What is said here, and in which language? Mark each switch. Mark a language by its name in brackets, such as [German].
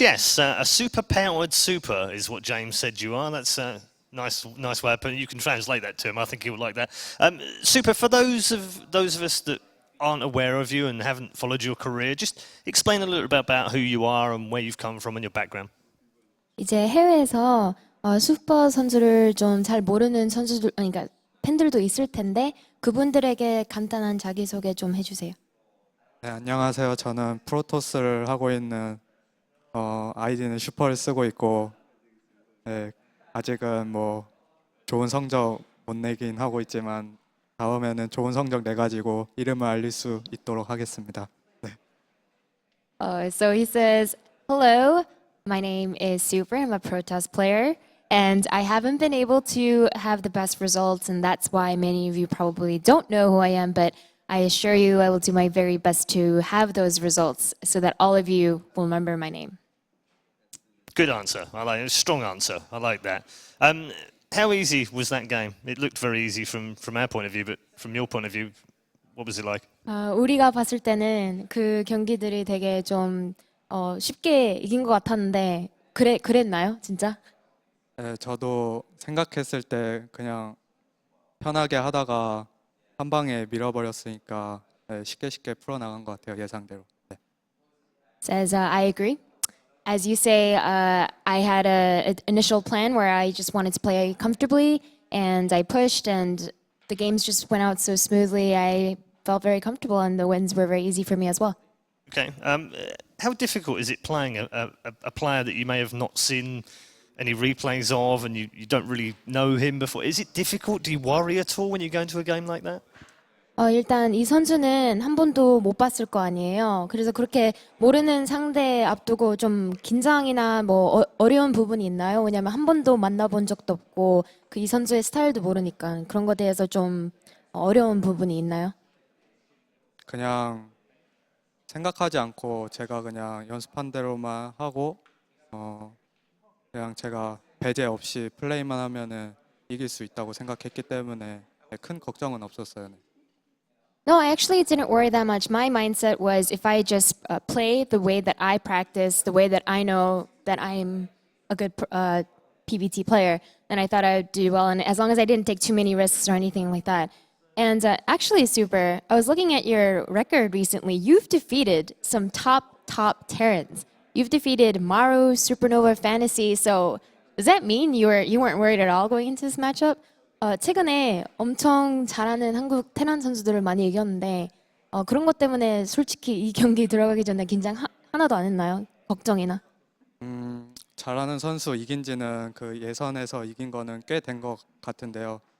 [English] Yes, a super-powered Super is what James said you are. That's a nice way of putting it. You can translate that to him. I think he would like that. Super, for those of us that aren't aware of you and haven't followed your career, just explain a little bit about who you are and where you've come from and your background. [Korean] 이제 해외에서 슈퍼 선수를 좀 잘 모르는 선수들, 그러니까 팬들도 있을 텐데 그분들에게 간단한 자기소개 좀 해주세요. 네, 안녕하세요. 저는 프로토스를 하고 있는 아이디는 슈퍼를 쓰고 있고 네, 아직은 뭐 좋은 성적 못 내긴 하고 있지만 다음에는 좋은 성적 내가지고 이름을 알릴 수 있도록 하겠습니다. 네. [English] So he says, "Hello, my name is Super. I'm a Protoss player, and I haven't been able to have the best results, and that's why many of you probably don't know who I am. But I assure you, I will do my very best to have those results, so that all of you will remember my name." Good answer. I like it. Strong answer. I like that. How easy was that game? It looked very easy from our point of view, but from your point of view, what was it like? [Korean] 우리가 봤을 때는 그 경기들이 되게 좀 쉽게 이긴 것 같았는데 그랬나요, 진짜? 네, 저도 생각했을 때 그냥 편하게 하다가 한 방에 밀어버렸으니까 네, 쉽게 풀어나간 것 같아요, 예상대로. 네. [English] Says, I agree. As you say, I had an initial plan where I just wanted to play comfortably, and I pushed, and the games just went out so smoothly. I felt very comfortable, and the wins were very easy for me as well. Okay. How difficult is it playing a player that you may have not seen any replays of and you don't really know him before? Is it difficult? Do you worry at all when you go into a game like that? [Korean] 일단 이 선수는 한 번도 못 봤을 거 아니에요. 그래서 그렇게 모르는 상대 앞두고 좀 긴장이나 뭐 어려운 부분이 있나요? 왜냐면 한 번도 만나본 적도 없고 그 이 선수의 스타일도 모르니까 그런 것에 대해서 좀 어려운 부분이 있나요? 그냥 생각하지 않고 제가 그냥 연습한 대로만 하고 그냥 제가 배제 없이 플레이만 하면은 이길 수 있다고 생각했기 때문에 큰 걱정은 없었어요. 네. [English] No, I actually didn't worry that much. My mindset was if I just play the way that I practice, the way that I know that I'm a good PvT player, then I thought I would do well. And as long as I didn't take too many risks or anything like that. And actually, Super, I was looking at your record recently. You've defeated some top Terrans. You've defeated Maru, Supernova, Fantasy. So does that mean you weren't worried at all going into this matchup? [Korean] 최근에 엄청 잘하는 한국 테란 선수들을 많이 이겼는데 그런 것 때문에 솔직히 이 경기 들어가기 전에 긴장 하나도 안 했나요? 걱정이나? 잘하는 선수 이긴 지는 그 예선에서 이긴 거는 꽤 된 것 같은데요.